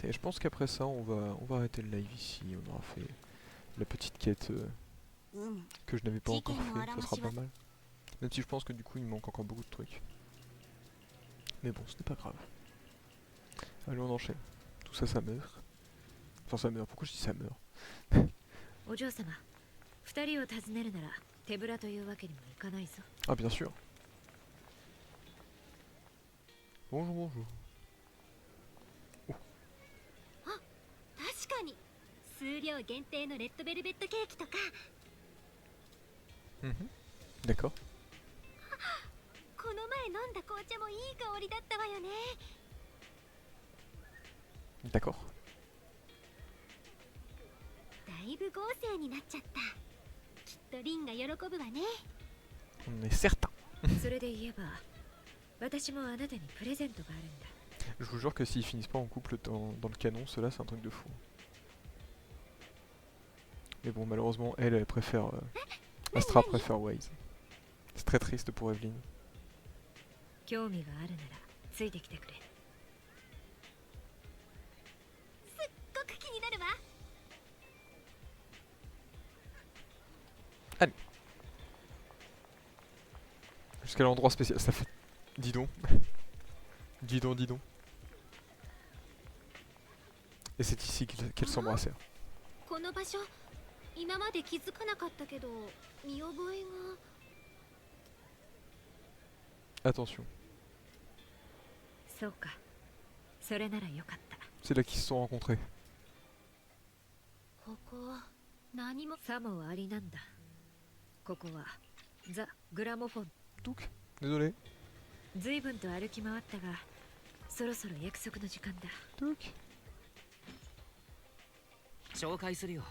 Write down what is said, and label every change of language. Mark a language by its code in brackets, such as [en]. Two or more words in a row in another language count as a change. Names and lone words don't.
[fr] Et je pense qu'après ça, on va arrêter le live ici. On aura fait la petite quête que je n'avais pas encore fait. Ça sera pas mal. Même si je pense que du coup, il me manque encore beaucoup de trucs. Mais bon, ce n'est pas grave. Allez, on enchaîne. Tout ça, ça meurt. Enfin, ça meurt. Pourquoi je dis ça meurt? [ja] お嬢様、二人を訪ねるなら手ぶらというわけにもいかないぞ。 [fr] Ah, bien sûr. Bonjour, bonjour. [ja] 確かに数量限定のレッドベルベットケーキとか。 [fr] Mhm. D'accord. [ja] この前飲んだ紅茶もいい香りだったわよね。 [fr] D'accord. [ja] だいぶ豪勢になっちゃった。きっとリンが喜ぶわね。 [fr] On est certain. [ja] それで言えば私もあなたにプレゼントがあるんだ。 [fr] Je vous jure que s'ils finissent pas en couple dans le canon, cela c'est un truc de fou. Mais bon, malheureusement, elle préfère... Astra préfère Waze. C'est très triste pour Evelyn. [ja] 興味があるならついてきてくれ。すっごく気になるわ。 [fr] Jusqu'à l'endroit spécial, ça fait... Dis donc. Dis donc, dis donc. Et c'est ici qu'elles s'embrassèrent. [ja] この場所今まで気づかなかったけど見覚えが。 [fr] Attention, [ja] そうか、それならよかった。 [fr] c'est là qu'ils se sont rencontrés. [ja] ここ何もさもありなんだ。ここはザ・グラモフォン。 [fr] Donc, désolé. [ja] 随分と歩き回ったがそろそろ約束の時間だ。 [fr] Donc. [ja] 紹介するよ。